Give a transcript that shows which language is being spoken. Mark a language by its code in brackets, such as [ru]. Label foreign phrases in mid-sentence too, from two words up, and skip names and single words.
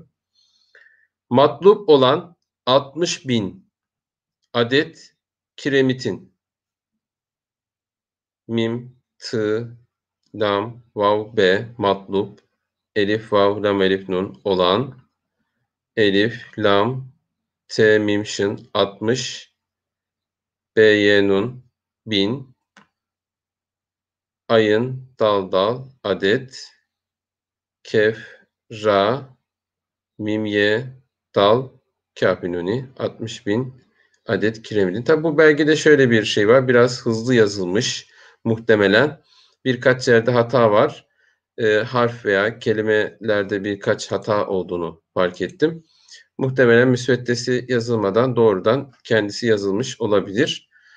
[tr] Matlup olan 60.000 adet kiremitin mim, tı, lam, vav, be, matlup, elif, vav, lam, elif, nun olan elif, lam, t, mim, şın 60, b, y, nun 1000, ayın, dal, dal, adet, kef, ra, mim, ye, dal, kâfinuni 60.000 adet kiremidin. Tabi bu belgede şöyle bir şey var. Biraz hızlı yazılmış muhtemelen. Birkaç yerde hata var. Harf veya kelimelerde birkaç hata olduğunu fark ettim. Muhtemelen müsveddesi yazılmadan doğrudan kendisi yazılmış olabilir.